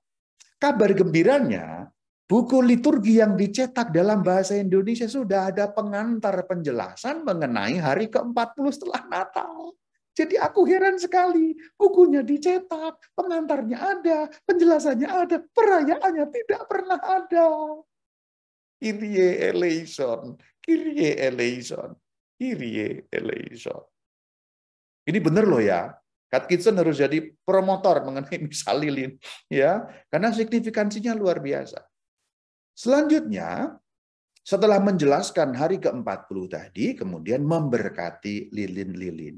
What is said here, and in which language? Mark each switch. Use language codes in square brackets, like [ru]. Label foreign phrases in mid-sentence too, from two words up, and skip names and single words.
[id] Kabar gembiranya, buku liturgi yang dicetak dalam bahasa Indonesia sudah ada pengantar penjelasan mengenai hari ke-40 setelah Natal. Jadi aku heran sekali, bukunya dicetak, pengantarnya ada, penjelasannya ada, perayaannya tidak pernah ada. [el] Kyrie eleison, Kyrie eleison, Kyrie eleison. [id] Ini benar loh ya. Katekismen harus jadi promotor mengenai misa lilin, ya, karena signifikansinya luar biasa. Selanjutnya, setelah menjelaskan hari ke-40 tadi, kemudian memberkati lilin-lilin.